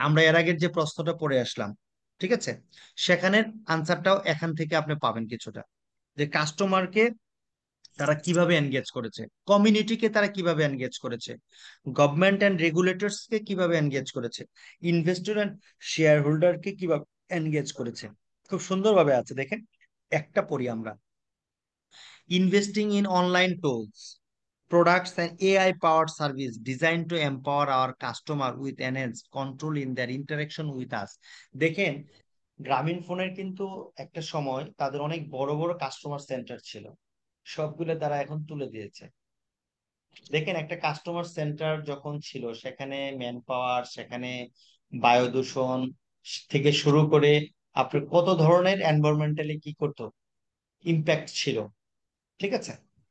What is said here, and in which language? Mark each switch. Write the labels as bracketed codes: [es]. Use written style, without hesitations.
[bn] আমরা এর আগের যে প্রশ্নটা পড়ে আসলাম, ঠিক আছে, সেখানের আনসারটাও এখান থেকে আপনি পাবেন কিছুটা, যে কাস্টমারকে তারা কিভাবে এনগেজ করেছে, কমিউনিটিকে তারা কিভাবে এনগেজ করেছে, গভর্নমেন্ট এন্ড রেগুলেটরস কে কিভাবে এনগেজ করেছে, ইনভেস্টর এন্ড শেয়ার হোল্ডারকে কিভাবে এনগেজ করেছে। খুব সুন্দরভাবে আছে দেখেন। একটা পড়ি আমরা। [en] Investing in online tools, products and AI powered service designed to empower our customer with enhanced control in their interaction with us। [bn] দেখেন গ্রামীণ ফোনের কিন্তু একটা সময় তাদের অনেক বড় বড় কাস্টমার সেন্টার ছিল, সবগুলো তারা এখন তুলে দিয়েছে। দেখেন একটা কাস্টমার সেন্টার যখন ছিল সেখানে ম্যান পাওয়ার, সেখানে বায়ু দূষণ থেকে শুরু করে আপনার কত ধরনের এনভায়রনমেন্টালি কি করতো ইম্প্যাক্ট ছিল, ঠিক আছে।